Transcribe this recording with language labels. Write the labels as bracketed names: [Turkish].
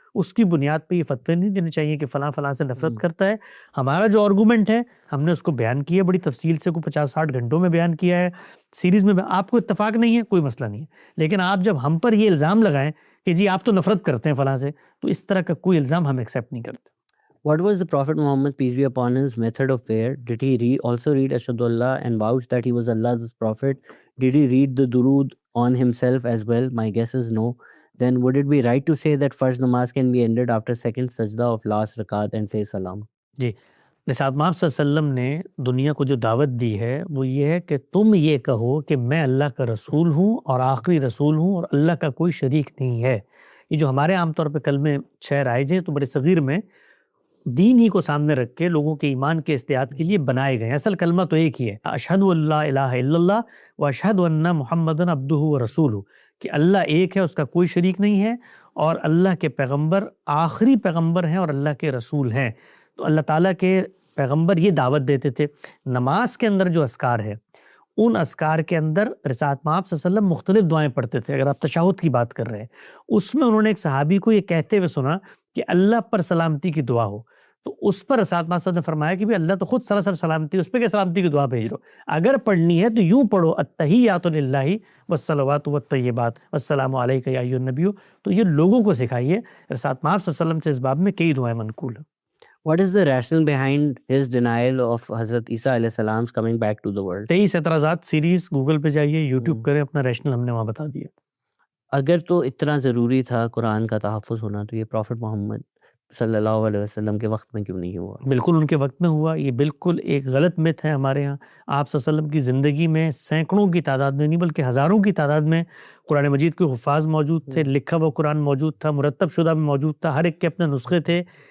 [Urdu] اس کی بنیاد پہ یہ فتوے نہیں دینے چاہیے کہ فلاں فلاں سے نفرت کرتا ہے. ہمارا جو آرگومنٹ ہے ہم نے اس کو بیان کیا بڑی تفصیل سے، کوئی 50-60 گھنٹوں میں بیان کیا ہے سیریز میں. آپ کو اتفاق نہیں ہے کوئی مسئلہ نہیں ہے، لیکن آپ جب ہم پر یہ الزام لگائیں کہ جی آپ تو نفرت کرتے ہیں فلاں سے، تو اس طرح کا کوئی الزام ہم ایکسیپٹ نہیں کرتے. [English] What was the Prophet Muhammad, peace be upon his, method of prayer? Did he also read Ashhadu Allah and vouch that he was Allah's prophet? Did he read the durood on himself as well? My guess is no. Then would it be right to say that first namaz can be ended after second sajda of last rakat and say salam? [Urdu] جی، نثار محمد صلی اللہ علیہ وسلم نے دنیا کو جو دعوت دی ہے وہ یہ ہے کہ تم یہ کہو کہ میں اللہ کا رسول ہوں اور آخری رسول ہوں اور اللہ کا کوئی شریک نہیں ہے. یہ جو ہمارے عام طور پہ کلمے 6 رائج ہیں تو بڑے صغیر میں دین ہی کو سامنے رکھ کے لوگوں کے ایمان کے استعداد کے لیے بنائے گئے ہیں. اصل کلمہ تو ایک ہی ہے، [Arabic] اشہد ان لا الہ الا اللہ و اشہد ان محمدًا عبدہ و رسولہ، [Urdu] کہ اللہ ایک ہے، اس کا کوئی شریک نہیں ہے، اور اللہ کے پیغمبر آخری پیغمبر ہیں اور اللہ کے رسول ہیں. تو اللہ تعالیٰ کے پیغمبر یہ دعوت دیتے تھے. نماز کے اندر جو اذکار ہے، ان اذکار کے اندر رسالت مآب صلی اللہ علیہ وسلم مختلف دعائیں پڑھتے تھے. اگر آپ تشہد کی بات کر رہے ہیں، اس میں انہوں نے ایک صحابی کو یہ کہتے ہوئے سنا کہ اللہ پر سلامتی کی دعا ہو، تو اس پر رسالت مآب صلی اللہ علیہ وسلم نے فرمایا کہ بھی اللہ تو خود سراسر سلامتی، اس پہ کہ سلامتی کی دعا بھیج رہو. اگر پڑھنی ہے تو یوں پڑھو، [Arabic] التحیات للہ والصلوات والطیبات والسلام علیک یا ایھا النبی. [Urdu] تو یہ لوگوں کو سکھائیے. رسالت مآب صلی اللہ علیہ وسلم سے اس باب میں کئی دعائیں منقول ہیں. [English] What is the rationale behind his denial of Hazrat Isa علیہ السلام coming back to the world? [Urdu] 23 اعتراضات سیریز گوگل پہ جائیے، یوٹیوب کریں، اپنا ریشنل ہم نے وہاں بتا دیا. اگر تو اتنا ضروری تھا قرآن کا تحفظ ہونا تو یہ پروفٹ محمد صلی اللہ علیہ وسلم کے وقت میں کیوں نہیں ہوا؟ بالکل ان کے وقت میں ہوا. یہ بالکل ایک غلط مت ہے ہمارے ہاں. آپ صلی اللہ علیہ وسلم کی زندگی میں سینکڑوں کی تعداد میں نہیں بلکہ ہزاروں کی تعداد میں قرآن مجید کے حفاظ موجود تھے، لکھا ہوا قرآن موجود تھا، مرتب شدہ میں موجود تھا، ہر ایک کے اپنے نسخے تھے.